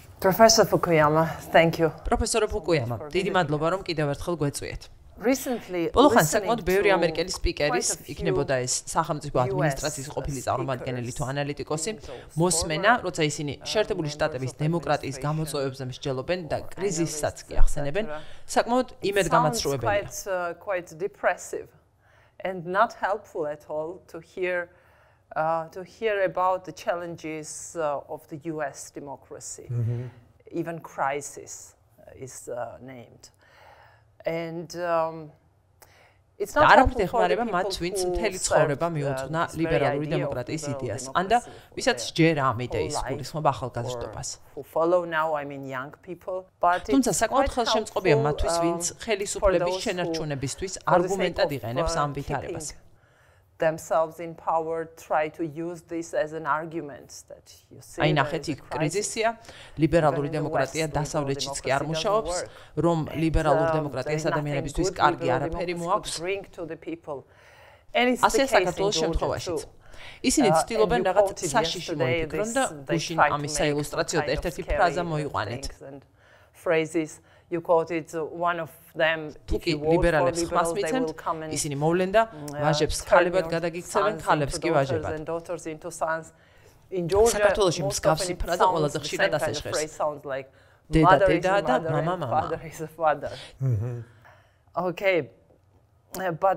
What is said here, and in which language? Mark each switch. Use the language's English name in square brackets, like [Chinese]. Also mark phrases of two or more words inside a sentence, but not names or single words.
[English] Professor Fukuyama, thank you. [Georgian] პროფესორო ფუკუიამა, დიდი მადლობა რომ კიდევ ერთხელ გვეწვიეთ. [English] Recently, [Georgian] Პოლოხან საკმაოდ ბევრი ამერიკელი სპიკერის, იქნებოდა ეს სახელმწიფო ადმინისტრაციის ყოფილი წარმომადგენელი თუ ანალიტიკოსი, მოსმენა, როცა ისინი შეერთებული შტატების დემოკრატიის გამოწვევებზე მსჯელობენ და კრიზისსაც კი ახსენებენ, საკმაოდ იმედგამაცრუებელია. [English] Quite depressive and not helpful at all to hear about the challenges of the US democracy. Even crisis is named. And it's not [Georgian] არაფრით ეხმარება მათ, ვინც მთელი ცხოვრება მიუძღვნა ლიბერალური დემოკრატიის იდეას, ანდა ვისაც ჯერა ამ იდეის გულისხმობა ახალგაზრდობას. თუმცა საკმაოდ ხელშემწყობია მათთვის, ვინც ხელისუფლების შენარჩუნებისთვის არგუმენტად იყენებს ამ ვითარებას. [English] Themselves in power try to use this as an argument that you see. [Georgian] აი ნახეთ, იქ კრიზისია, ლიბერალური დემოკრატია დასავლეთშიც კი არ მუშაობს, რომ ლიბერალურ დემოკრატიას ადამიანებისთვის კარგი არაფერი მოაქვს. ასე საქართველოს შემთხვევაშიც. ისინი ცდილობენ რაღაც საშიში მოიფიქრონ და გუშინ ამის საილუსტრაციოდ ერთ-ერთი ფრაზა მოიყვანეთ. [English] Phrases you quoted one of them [Georgian] თუკი ლიბერალებს ხმას მიცემთ, ისინი მოვლენ და ვაჟებს ქალებად გადაგიქცევენ, ქალებს კი ვაჟებად. საქართველოში მსგავსი ფრაზა ყველაზე ხშირად ასე ჟღერს. დედა და მამა. [English] Okay, but